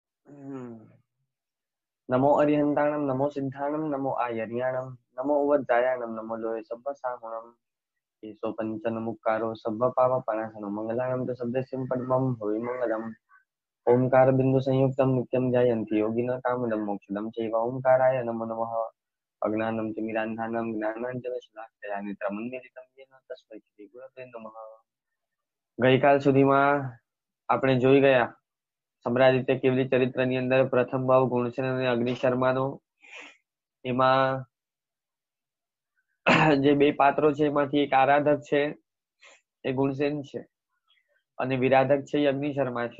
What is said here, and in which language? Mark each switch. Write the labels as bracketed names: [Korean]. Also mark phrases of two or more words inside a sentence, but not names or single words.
[Prakrit languages] नमो अरिहंताणम नमो सिद्धाणम नमो आयर्याणम नमो उवज्जायाणम नमो लोहे सब्ब साहुणम येसो पंचन मुक्कारो सब्ब पाव पणासनो [Sanskrit] मंगलायम तो सद्यस्यं पद्मं भुवि मंगलम ओंकार बिंदु संयुक्तम नित्यं ध्यायन्ति योगिनः कामदं मोक्षदं चैव ओंकाराय नमो नमः अज्ञानं तिमिरान्धानं ज्ञानाञ्जनशलाकया नेत्रमन्दिरितं येन तस्मै श्री गुरवे नमः। [Gujarati] ગઈકાલ સુધીમાં આપણે જોઈ ગયા સમ્રાદિત્ય કેવલી ચરિત્રની અંદર પ્રથમ ભાવ ગુણસેન અને અગ્નિ શર્માનો એમાં જે બે પાત્રો છે એમાંથી એક આરાધક છે એ ગુણસેન છે અને વિરાધક છે એ અગ્નિ શર્મા છે।